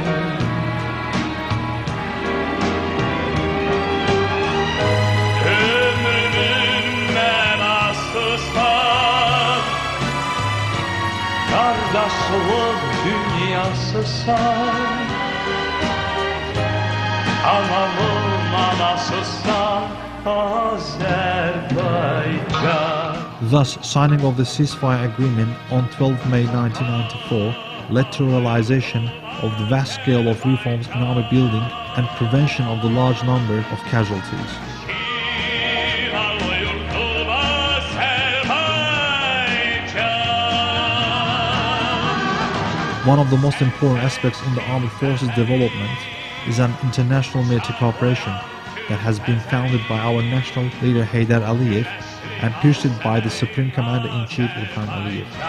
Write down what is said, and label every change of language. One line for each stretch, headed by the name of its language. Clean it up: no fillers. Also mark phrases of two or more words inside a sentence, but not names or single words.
Azerbaijani: Ömrümün mənasısan, qardaşlıq dünyasısan, anamın anasısan Azərbaycan.
English: Thus, signing of the ceasefire agreement on 12 May 1994 led to realization of the vast scale of reforms in army building and prevention of the large number of casualties. One of the most important aspects in the armed forces development is an international military cooperation that has been founded by our national leader Heydər Əliyev and pursued by the Supreme Commander-in-Chief İlham Əliyev.